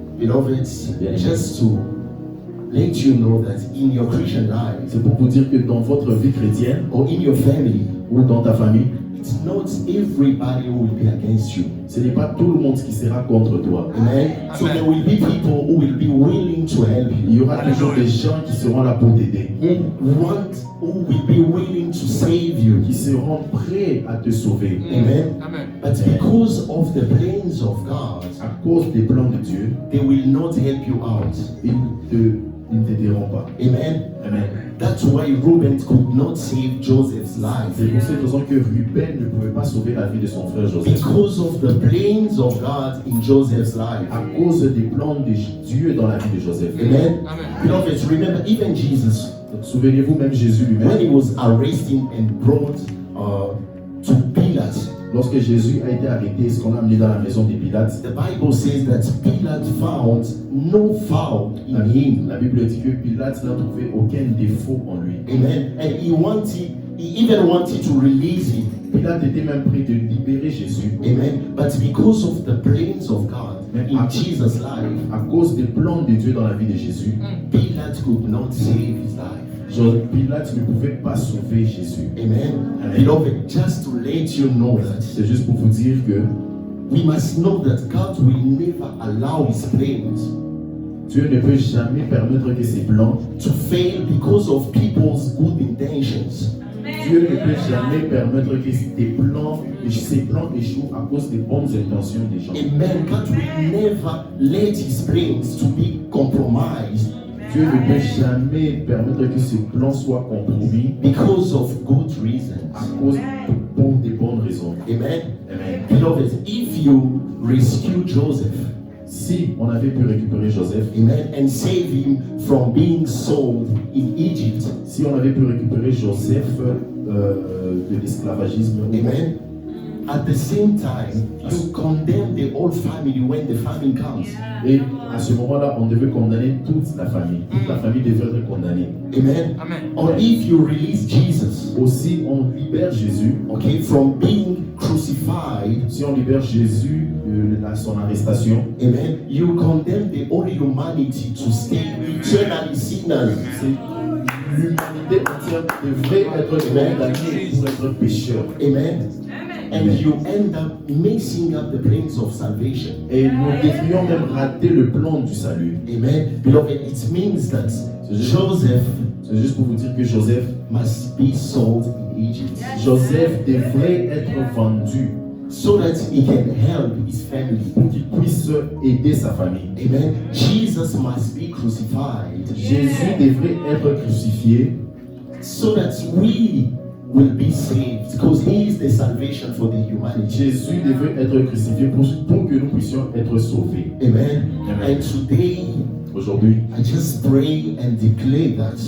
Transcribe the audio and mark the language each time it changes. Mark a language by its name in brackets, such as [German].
[English] Beloved, just to let you know that in your Christian life, [French] C'est pour vous dire que dans votre vie chrétienne [English] or in your family, [French] ou dans ta famille, [English] it's not everybody who will be against you. [French] ce n'est pas tout le monde qui sera contre toi. Amen. [English] So there will be people who will be willing to help [French] Il y [English] you, [French] aura toujours des gens qui seront là pour t'aider, [English] who will be willing to save you. [French] qui seront prêts à te sauver. Amen. Amen. [English] But because of the plans of God, [French] À cause des plans de Dieu, [English] they will not help you out. [French] ils ne t'aideront pas. Amen. Amen. [English] That's why Reuben could not save Joseph's life. [French] C'est pour cette raison que Ruben ne pouvait pas sauver la vie de son frère Joseph. [English] Because of the plans of God in Joseph's life. [French] À cause des plans de Dieu dans la vie de Joseph. Amen. Amen. [English] Beloved, remember, even Jesus, [French] Donc, souvenez-vous, même Jésus [English] when [French] lui-même, [English] he was arrested and brought to Pilate, [French] lorsque Jésus a été arrêté, ce qu'on l'a amené dans la maison de Pilate, [English] the Bible says that Pilate found no fault in him. [French] la Bible dit que Pilate n'a trouvé aucun défaut en lui. Amen. [English] And he even wanted to release him. [French] Pilate était même prêt de libérer Jésus. Amen. [English] But because of the plans of God in Jesus' life, [French] À cause des plans de Dieu dans la vie de Jésus, [English] Pilate could not save his life. [French] Pilate ne pouvait pas sauver Jésus. Amen. Amen. [English] Beloved, just to let you know that [French] C'est juste pour vous dire que [English] we must know that God will never allow his plans [French] Dieu ne peut jamais permettre que ses plans, [English] to fail because of people's good intentions. [French] Dieu ne peut jamais permettre que ses plans échouent à cause des bonnes intentions des gens. Amen. [English] God will never let his plans to be compromised [French] Dieu ne peut jamais permettre que ses plans soient compromis [English] because of good reasons. [French] à cause pour des bonnes raisons. Amen. Amen. [English] Beloved, if you rescue Joseph, [French] Si on avait pu récupérer Joseph, [English] amen, and save him from being sold in Egypt, [French] si on avait pu récupérer Joseph de l'esclavagisme, [English] amen, at the same time, you condemn the whole family when the famine comes. [French] et à ce moment-là, on devait condamner toute la famille. Toute la famille devait être condamnée. Amen. Amen. [English] Or if you release Jesus, [French] Aussi, on libère Jésus. [English] okay, from being crucified, [French] Si on libère Jésus de son arrestation, [English] amen, you condemn the whole humanity to stay eternally sinners. [French] l'humanité entière devrait être condamnée pour être pécheur. Amen. [English] And you end up messing up the plans of salvation. [French] Et nous devrions même rater le plan du salut. Amen. [English] Beloved, it means that Joseph [French] C'est juste pour vous dire que Joseph [English] must be sold in Egypt [French] Joseph devrait être vendu [English] so that he can help his family. [French] pour qu'il puisse aider sa famille. Amen. [English] Jesus must be crucified [French] Jésus devrait être crucifié [English] so that we will be saved, because he is the salvation for the humanity. [French] Jésus devrait être crucifié pour que nous puissions être sauvés. Amen. Amen. [English] And today, [French] Aujourd'hui, [English] I just pray and declare that